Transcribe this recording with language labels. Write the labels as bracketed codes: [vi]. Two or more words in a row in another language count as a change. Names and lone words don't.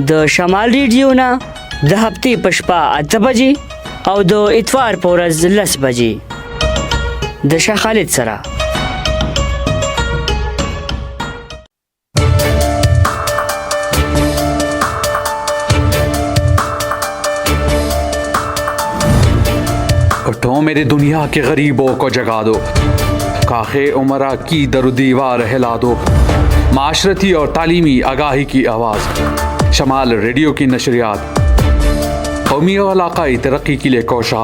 [ps] د شمال ریډیو نه د هفتې په شپه 8 بجې او د اتوار په ورځ 10 بجې د شاه خالد سره. [ur] اٹھو میرے دنیا کے غریبوں کو جگا دو، کاخ امرا کی در دیوار ہلا دو، معاشرتی اور تعلیمی آگاہی کی آواز شمال ریڈیو کی نشریات قومی اور علاقائی ترقی کے لیے کوشا.